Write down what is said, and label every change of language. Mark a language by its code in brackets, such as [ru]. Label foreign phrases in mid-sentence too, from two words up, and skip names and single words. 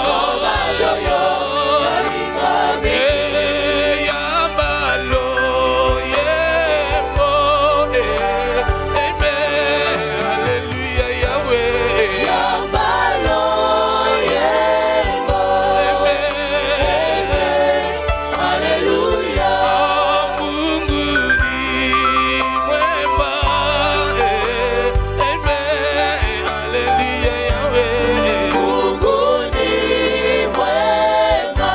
[ln] yoyo nalinga mingi. yambalo yembo amen haleluya Yahweh Yambalo yembo amen haleluya. [sw] Mungu ni mwema amen haleluya Yahweh Mungu ni mwema